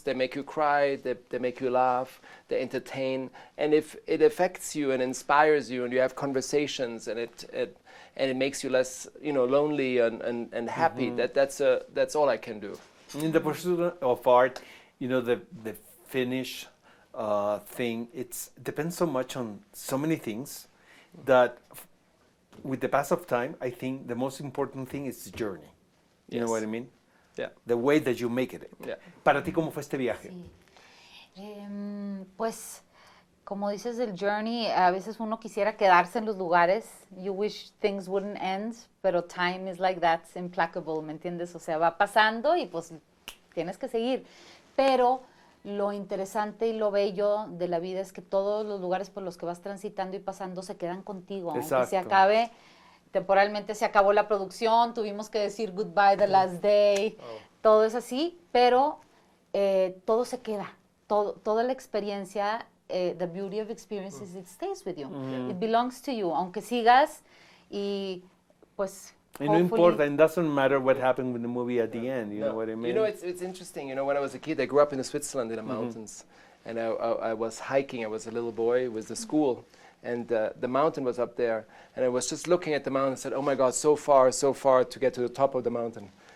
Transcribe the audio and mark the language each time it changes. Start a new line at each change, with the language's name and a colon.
English: They make you cry, they make you laugh, they entertain, and if it affects you and inspires you, and you have conversations, and it makes you less lonely and happy, that's all I can do. In the pursuit of art, the finish thing, it depends so much on so many things that with the pass of time, I think the most important thing is the journey. You know what I mean? Yeah. The way that you make it. Yeah.
Spanish: Para ti, ¿cómo fue este viaje? Sí. Pues, como dices, el journey, a veces uno quisiera quedarse en los lugares.
English: You wish things wouldn't end,
Spanish: pero
English: time is like that, it's implacable,
Spanish: ¿me entiendes? O sea, va pasando y pues tienes que seguir. Pero lo interesante y lo bello de la vida es que todos los lugares por los que vas transitando y pasando se quedan contigo. Exacto. Aunque se acabe, temporalmente se acabó la producción, tuvimos que decir
English: goodbye the last day,
Spanish: todo es así, pero todo se queda. Toda la experiencia,
English: the beauty of experiences, it stays with you. It belongs to you,
Spanish: aunque sigas y pues...
English: And
Spanish: no importa,
English: and doesn't matter what happened with the movie at the end, you know what I mean? It's interesting, when I was a kid, I grew up in Switzerland in the mountains, and I was hiking, I was a little boy with the school, and the mountain was up there, and I was just looking at the mountain and said, oh my God, so far to get to the top of the mountain.